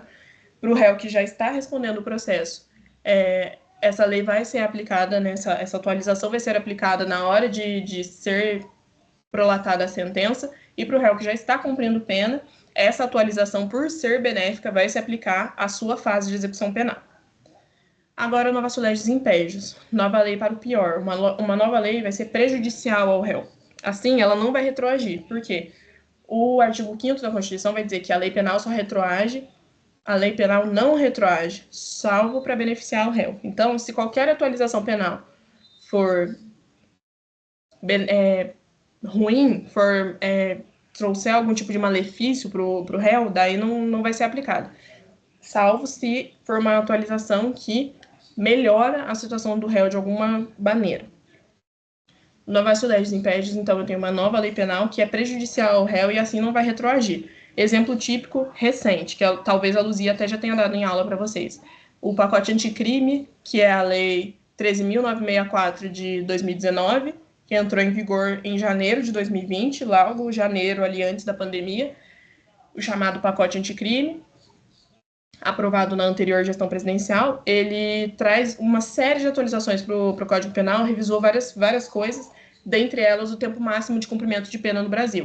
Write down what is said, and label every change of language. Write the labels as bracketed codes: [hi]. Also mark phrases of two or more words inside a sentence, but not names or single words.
[pt] Para o réu que já está respondendo o processo, essa lei vai ser aplicada, essa atualização vai ser aplicada na hora de ser prolatada a sentença, e para o réu que já está cumprindo pena, essa atualização, por ser benéfica, vai se aplicar à sua fase de execução penal. Agora, [la] novatio legis in pegius, [pt] nova lei para o pior. Uma nova lei vai ser prejudicial ao réu. Assim, ela não vai retroagir. Por quê? O artigo 5º da Constituição vai dizer que a lei penal só retroage, a lei penal não retroage, salvo para beneficiar o réu. Então, se qualquer atualização penal for ruim, trouxer algum tipo de malefício para o réu, daí não vai ser aplicado. Salvo se for uma atualização que melhora a situação do réu de alguma maneira. [la] Novatio legis impediis, [pt] então eu tenho uma nova lei penal que é prejudicial ao réu e assim não vai retroagir. Exemplo típico recente, que talvez a Luzia até já tenha dado em aula para vocês. O pacote anticrime, que é a lei 13.964 de 2019, que entrou em vigor em janeiro de 2020, logo janeiro ali antes da pandemia, o chamado pacote anticrime, aprovado na anterior gestão presidencial, ele traz uma série de atualizações para o Código Penal, revisou várias coisas, dentre elas o tempo máximo de cumprimento de pena no Brasil.